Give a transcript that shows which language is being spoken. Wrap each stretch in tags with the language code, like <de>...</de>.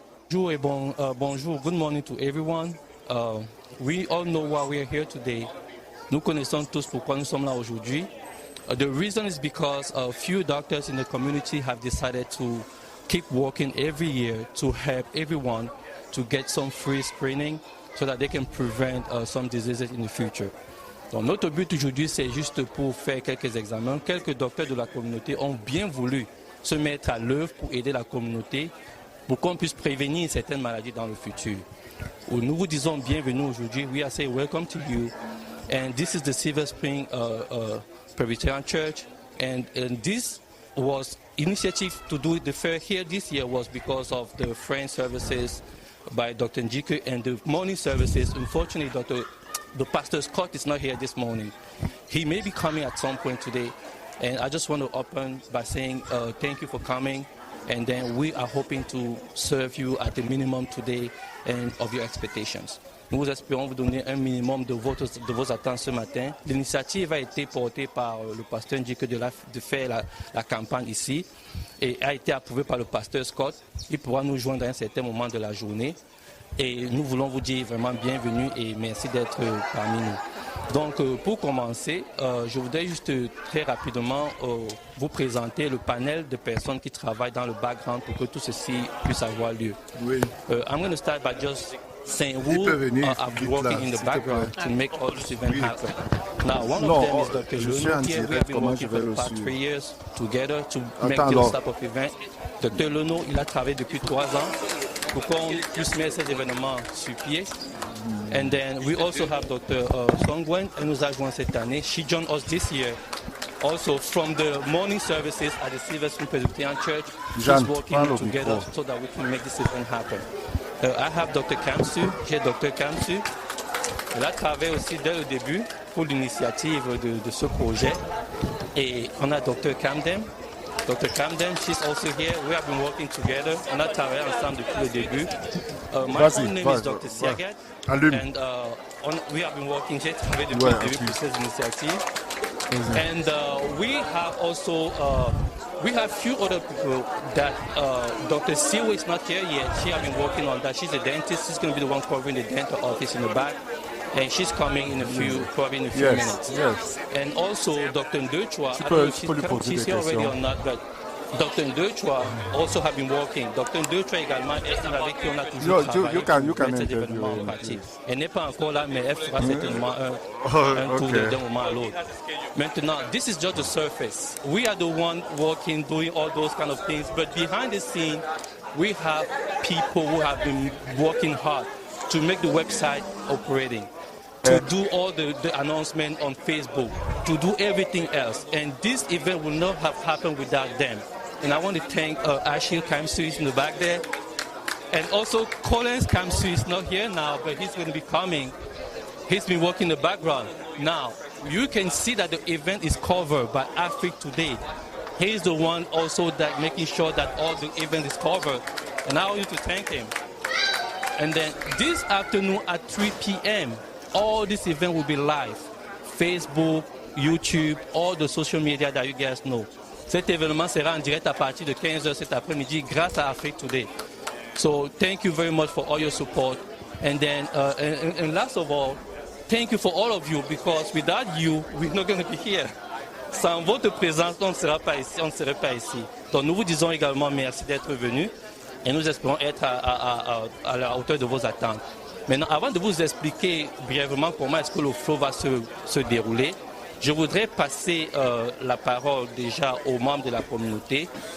<en>Bonjour, good morning to everyone. We all know why we are here today.</en> <fr>Nous connaissons tous pourquoi nous sommes là aujourd'hui.</fr> <en>The reason is because a few doctors in the community have decided to keep working every year to help everyone to get some free screening so that they can prevent some diseases in the future.</en> <fr>Donc notre but aujourd'hui, c'est juste pour faire quelques examens. Quelques docteurs de la communauté ont bien voulu se mettre à l'œuvre pour aider la communauté pour qu'on puisse prévenir certaines maladies dans le futur. Nous vous disons bienvenue aujourd'hui.</fr> <en>We are saying welcome to you. And this is the Silver Spring Presbyterian Church. And this was initiative to do the fair here this year was because of the French services by Dr. Njike and the morning services. Unfortunately, the Pastor Scott is not here this morning. He may be coming at some point today. And I just want to open by saying thank you for coming. And then we are hoping to serve you at the minimum today and of your expectations.</en> <fr>Nous espérons vous donner un minimum de vos attentes ce matin. L'initiative a été portée par le pasteur Njike de faire la campagne ici et a été approuvée par le pasteur Scott. Il pourra nous joindre à un certain moment de la journée. Et nous voulons vous dire vraiment bienvenue et merci d'être parmi nous. Donc pour commencer, je voudrais juste très rapidement vous présenter le panel de personnes qui travaillent dans le background pour que tout ceci puisse avoir lieu. Oui.</fr> <en>I'm going to start by just saying who are working in the background to make all this event happen. Now, one of them is Dr. Leno. Here we have been working for the past 3 years together to make this type of event. Dr.</en> <fr>Leno, il a travaillé depuis 3 ans pour qu'on puisse mettre ces événements sur pied.</fr> <en>And then we also have Dr. Songwen,</en> <fr>elle nous a joint cette année.</fr> <en>She joined us this year Also, from the morning services at the Silver Spring Presbyterian Church, Jean, just working together so that we can make this event happen. I have Dr. Kamsu,</en> <fr>j'ai Dr. Kamsu. Elle a travaillé aussi dès le début pour l'initiative de ce projet. Et on a Dr. Camden. Dr. Camden,</fr> <en>she's also here. We have been working together.</en> <fr>On a travaillé ensemble depuis le début.</fr> <en>My own name is Dr. Siagat. And we have been working,</en> <fr>j'ai travaillé depuis le début pour ces initiatives.</fr> <en>And we have also, we have few other people that Dr. Siwa is not here yet. She has been working on that. She's a dentist. She's going to be the one covering the dental office in the back. And she's coming in a few, probably in a few minutes. Yes. And also Dr. Ndechwa, I don't know if she's here already or not, but Dr. Ndechwa also have been working. Dr.</en> <fr>Ndechwa également est avec qui on a toujours travaillé pour cet événement en partie. Elle n'est pas encore là, mais elle fera certainement un tour d'un moment à l'autre.</fr> <en>Maintenant, this is just the surface. We are the one working, doing all those kind of things, but behind the scene, we have people who have been working hard to make the website operating, to do all the announcement on Facebook, to do everything else. And this event will not have happened without them. And I want to thank Ashil Kamsu is in the back there. And also Collins Kamsu is not here now, but he's going to be coming. He's been working in the background. Now, you can see that the event is covered by Africa Today. He's the one also that making sure that all the event is covered. And I want you to thank him. And then this afternoon at 3 p.m., all this event will be live. Facebook, YouTube, all the social media that you guys know.</en> <fr>Cet événement sera en direct à partir de 15h cet après-midi grâce à Africa Today.</fr> <en>So thank you very much for all your support. And then, and last of all, thank you for all of you, because without you, we're not going to be here.</en> <fr>Sans votre présence, on ne serait pas ici. Donc nous vous disons également merci d'être venus et nous espérons être à la hauteur de vos attentes. Maintenant, avant de vous expliquer brièvement comment est-ce que le flow va se dérouler, je voudrais passer la parole déjà aux membres de la communauté.</fr>